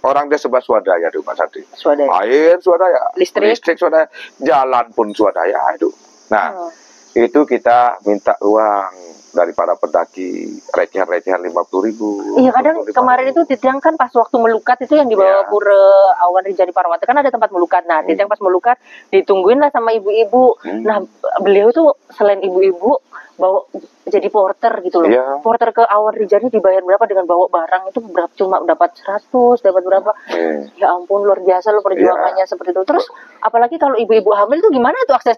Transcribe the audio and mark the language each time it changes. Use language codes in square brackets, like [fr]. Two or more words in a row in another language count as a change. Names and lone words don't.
[id] Orang dia serba swadaya tuh Mas Adi. Air swadaya, listrik swadaya, jalan pun swadaya itu. Nah, itu kita minta uang dari para pendaki, recehan-recehan 50.000. Iya, kadang kemarin itu Titiang kan pas waktu melukat itu yang dibawa Pura Awan Rinjani Parawata kan ada tempat melukat. Nah, Titiang pas melukat ditungguin lah sama ibu-ibu. Nah, beliau itu selain ibu-ibu bawa jadi porter gitu loh. Porter ke Awan Rinjani dibayar berapa dengan bawa barang itu berapa, cuma dapat 100, dapat berapa. Ya ampun, luar biasa loh perjuangannya seperti itu. Terus apalagi kalau ibu-ibu hamil itu gimana tuh aksesnya?